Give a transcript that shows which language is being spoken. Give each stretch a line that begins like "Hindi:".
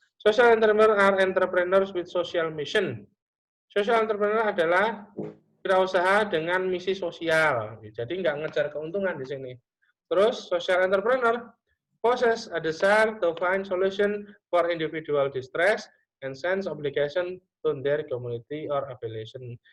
English: Social entrepreneur are entrepreneurs with social mission.
Indonesian: Social entrepreneur adalah wirausaha dengan misi sosial. Jadi nggak ngejar keuntungan di sini.
English: Terus social entrepreneur possess a desire to find solution for individual distress and sense obligation to their community or affiliation.